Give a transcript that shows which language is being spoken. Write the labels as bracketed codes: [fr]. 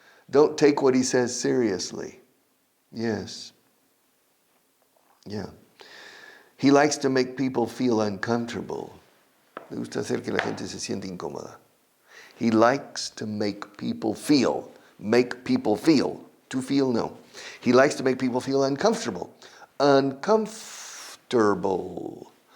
[en] Don't take what he says seriously. Yes. Yeah. He likes to make people feel uncomfortable. [es] Le gusta hacer que la gente se sienta incómoda. [en] He likes to make people feel. Make people feel. To feel, no. He likes to make people feel uncomfortable. Uncomfortable.